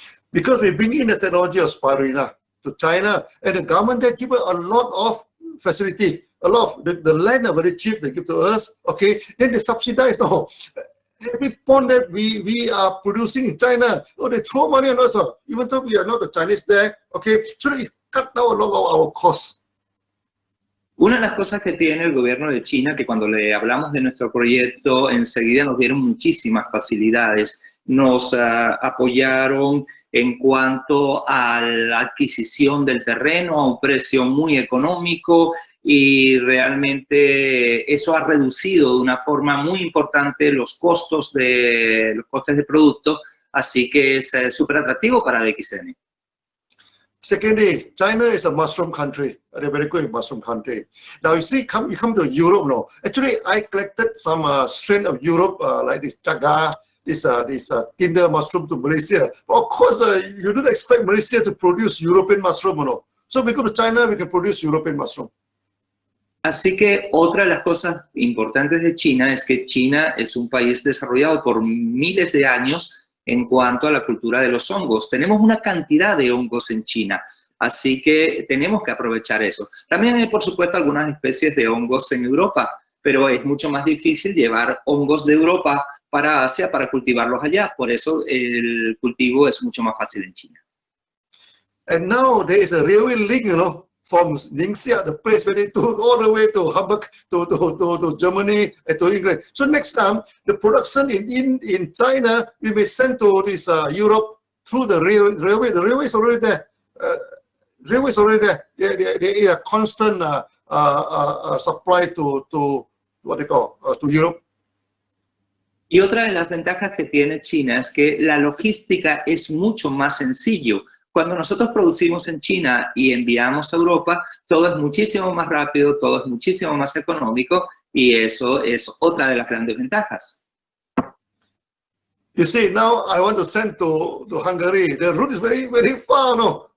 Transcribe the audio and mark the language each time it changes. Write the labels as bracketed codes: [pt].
[en] Because we bring in the technology of spirulina to China, and the government they give a lot of facility, a lot of the land are very cheap they give to us. Okay, then they subsidize now. Every pond that we are producing in China, they throw money on us, even though we are not the Chinese there. Okay, so they cut down a lot of our costs. [es] Una de las cosas que tiene el gobierno de China, que cuando le hablamos de nuestro proyecto, enseguida nos dieron muchísimas facilidades. Nos apoyaron en cuanto a la adquisición del terreno a un precio muy económico y realmente eso ha reducido de una forma muy importante los costes de producto, así que es súper atractivo para DXN. [en] Secondly, China is a mushroom country, a very good mushroom country. Now you see, you come to Europe now. Actually, I collected some strain of Europe, like this chaga, this tinder mushroom to Malaysia. But of course, you don't expect Malaysia to produce European mushroom, no. So we go to China, we can produce European mushroom. [es] Así que otra de las cosas importantes de China es que China es un país desarrollado por miles de años en cuanto a la cultura de los hongos. Tenemos una cantidad de hongos en China, así que tenemos que aprovechar eso. También hay, por supuesto, algunas especies de hongos en Europa, pero es mucho más difícil llevar hongos de Europa para Asia para cultivarlos allá. Por eso el cultivo es mucho más fácil en China. [en] And now there is a railway link, you know, from Ningxia, the place where they took all the way to Hamburg, to Germany, and to England. So next time, the production in China, we may send to this Europe through the railway. The railway is already there. Railway is already there. They are constant supply to what they call to Europe. [es] Y otra de las ventajas que tiene China es que la logística es mucho más sencillo. Cuando nosotros producimos en China y enviamos a Europa, todo es muchísimo más rápido, todo es muchísimo más económico y eso es otra de las grandes ventajas. [en] You see, now I want to send to Hungary. The route is very, very far, no?